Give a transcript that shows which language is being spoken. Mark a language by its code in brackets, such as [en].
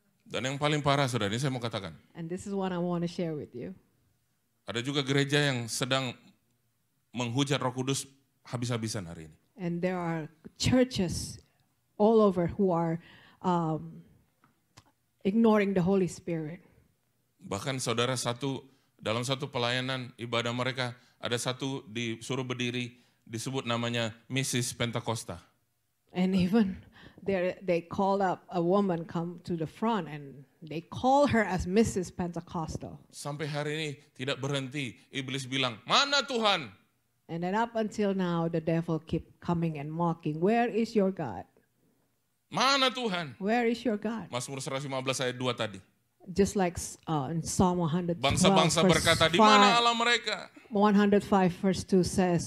[id] Dan yang paling parah, saudara, ini saya mau katakan. [en] And this is what I want to share with you. [id] Ada juga gereja yang sedang menghujat Roh Kudus habis-habisan hari ini. [en] And there are churches all over who are ignoring the Holy Spirit. [id] Bahkan saudara dalam satu pelayanan ibadah mereka, ada satu disuruh berdiri, disebut namanya Mrs. Pentakosta. [en] And even they call up a woman come to the front and they call her as Mrs. Pentecostal. [id] Sampai hari ini tidak berhenti, iblis bilang, mana Tuhan? [en] And then up until now, the devil keep coming and mocking. Where is your God? [id] Mana Tuhan? [en] Where is your God? [id] Mazmur 115 ayat 2 tadi. [en] Just like in Psalm 112, [id] Bangsa-bangsa berkata, di mana Allah mereka? [en] 105 verse 2 says,